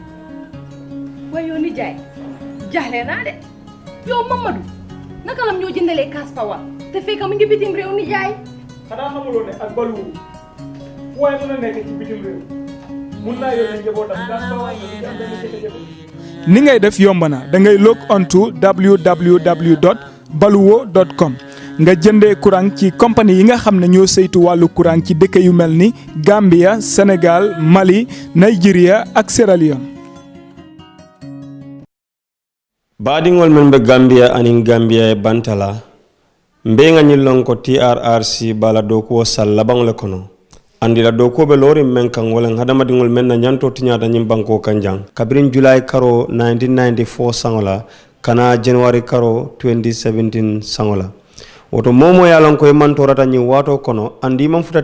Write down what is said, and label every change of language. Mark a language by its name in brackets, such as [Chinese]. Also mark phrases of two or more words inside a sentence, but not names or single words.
[Wolof] waaye yow nijaay jaaxle naa de yow Mamadou naka lam ñoo jëndalee [English] cash power [Wolof] te fekk mu ngi bitim réew nijaay xanaa xamuloo ne ak balu waaye mën a nekk ci bitim réew mun naa yónnee njabootam [English] cash power [Wolof] nga am benn jafe-jafe ni ngay def yomb na da ngay [English] log on to [Wolof] www.baluwo.com nga jëndee courant ci compagnie yi nga xam ne ñoo saytu wàllu courant ci dëkk yu mel ni Gambia Sénégal Mali Nigeria ak Sierra Leone. [Mandingo] baadiŋol men be Gambia aniŋ Gambia e bantala mbe ŋa ñiŋ loŋ ko TRRC bala dookuwo sal labaŋo le kono andi la dookuwo be looriŋ meŋ kaŋ wo leŋ hadamadiŋol meŋ na ñantoo tiñaata ñiŋ bankoo kaŋ jaŋ kabiriŋ July karo 1994 saŋo la kana January karo 2017 saŋo la woto momo ye a loŋ ko i mantorata ñiŋ waatoo kono andi i maŋ futa